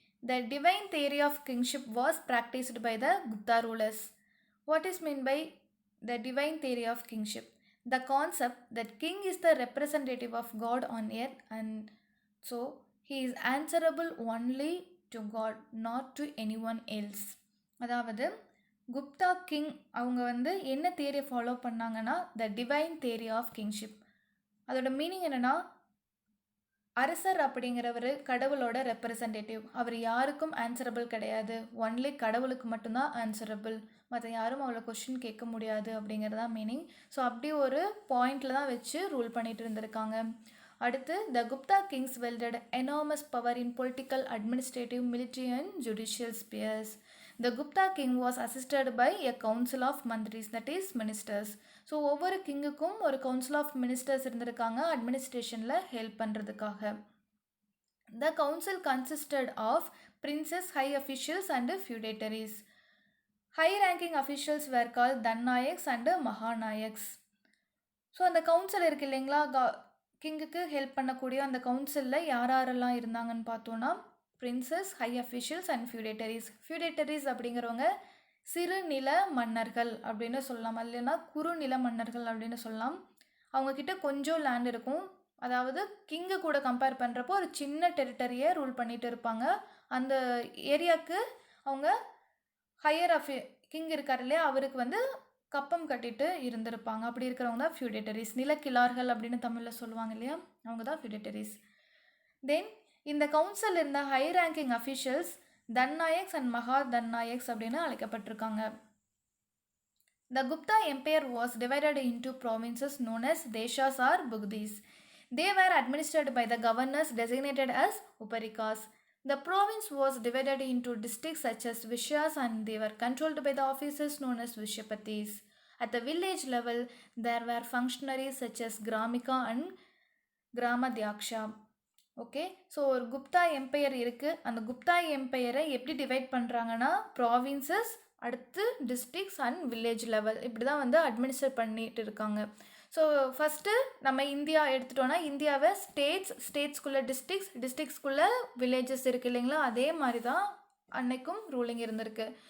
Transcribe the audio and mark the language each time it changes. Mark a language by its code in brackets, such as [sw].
[en] The divine theory of kingship was practiced by the Gupta rulers. What is meant by the divine theory of kingship? The concept that king is the representative of God on earth, and so he is answerable only to God, not to anyone else. [ta] அதாவது Gupta king அவங்க வந்து என்ன தியரியை follow பண்ணாங்கன்னா [en] The divine theory of kingship. [ta] அதோட meaning என்னென்னா, அரசர் அப்படிங்கிறவர் கடவுளோட ரெப்ரசன்டேட்டிவ். அவர் யாருக்கும் ஆன்சரபிள் கிடையாது, ஒன்லி கடவுளுக்கு மட்டும்தான் ஆன்சரபிள், மற்ற யாரும் அவ்வளோ கொஷின் கேட்க முடியாது அப்படிங்கிறதான் மீனிங். ஸோ அப்படி ஒரு பாயிண்டில் தான் வச்சு ரூல் பண்ணிட்டு இருந்திருக்காங்க. [en] அடுத்து the Gupta kings wielded enormous power in political, administrative, military and judicial spheres. The Gupta king was assisted by a council of mantris, that is ministers. [ta] So ஒவ்வொரு கிங்குக்கும் ஒரு கவுன்சில் ஆஃப் மினிஸ்டர்ஸ் இருந்திருக்காங்க அட்மினிஸ்ட்ரேஷனில் ஹெல்ப் பண்ணுறதுக்காக. [en] The council consisted of princes, high officials and feudatories. High ranking officials were called dandanayaks and mahanayaks. [ta] So அந்த council இருக்குது இல்லைங்களா, கிங்குக்கு help பண்ணக்கூடிய அந்த கவுன்சிலில் யாரெல்லாம் இருந்தாங்கன்னு பார்த்தோன்னா பிரின்சஸ், ஹை அஃபிஷியல்ஸ் அண்ட் ஃபியூடேட்டரிஸ். ஃபியூடேட்டரிஸ் அப்படிங்கிறவங்க சிறுநில மன்னர்கள் அப்படின்னு சொல்லலாம், இல்லைன்னா குறுநில மன்னர்கள் அப்படின்னு சொல்லலாம். அவங்கக்கிட்ட கொஞ்சம் லேண்ட் இருக்கும், அதாவது கிங்கு கூட கம்பேர் பண்ணுறப்போ ஒரு சின்ன டெரிட்டரியை ரூல் பண்ணிட்டு இருப்பாங்க. அந்த ஏரியாவுக்கு அவங்க ஹையர் கிங் இருக்கார் இல்லையா, அவருக்கு வந்து கப்பம் கட்டிட்டு இருந்திருப்பாங்க. அப்படி இருக்கிறவங்க தான் ஃபியூடேட்டரிஸ். நிலக்கிழார்கள் அப்படின்னு தமிழில் சொல்லுவாங்க இல்லையா, அவங்க தான் ஃபியூடேட்டரிஸ். தென் இந்த கவுன்சில் இருந்த ஹை ரேங்கிங் அஃபிஷியல்ஸ் தன்னாயக்ஸ் அண்ட் மகா தன்னாயக்ஸ் அப்படின்னு அழைக்கப்பட்டிருக்காங்க. [en] The Gupta Empire was divided into provinces known as deshas or bugdis. They were administered by the governors designated as uparikas. The province was divided into districts such as vishyas, and they were controlled by the officers known as vishyapatis. At the village level, there were functionaries such as gramika and gramadyaksha. [ta] Okay, so ஒரு Gupta empire இருக்குது. அந்த குப்தா எம்பையரை எப்படி divide பண்ணுறாங்கன்னா provinces, அடுத்து districts and village level, இப்படி தான் வந்து administer பண்ணிட்டு இருக்காங்க. ஸோ ஃபஸ்ட்டு நம்ம இந்தியா எடுத்துட்டோன்னா இந்தியாவை ஸ்டேட்ஸ்குள்ளே டிஸ்ட்ரிக்ஸ்குள்ளே வில்லேஜஸ் இருக்குது இல்லைங்களா, அதே மாதிரி தான் அன்னைக்கும் ரூலிங் இருந்திருக்கு.